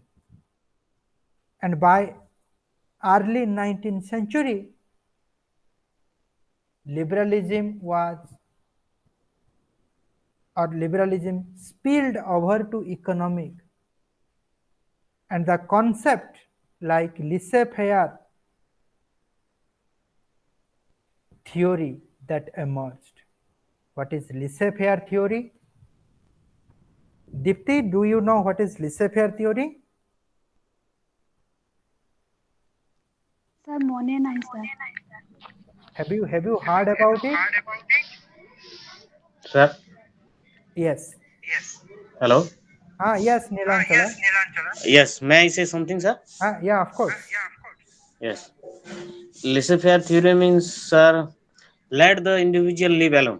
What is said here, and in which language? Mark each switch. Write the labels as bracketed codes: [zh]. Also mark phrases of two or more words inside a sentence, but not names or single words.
[en] And by early 19th century, liberalism spilled over to economic, and the concept like laissez-faire theory that emerged. What is laissez-faire theory? Dipti, do you know what is laissez-faire theory? [or] ସର ମନେ ନାହିଁ ସର. [en] Have you heard about it? Sir? Yes. Hello? Yes, Nilanchala. Yes, may I say something, sir? Yeah, of course. Yes. Laissez-faire theory means, sir, let the individual live alone.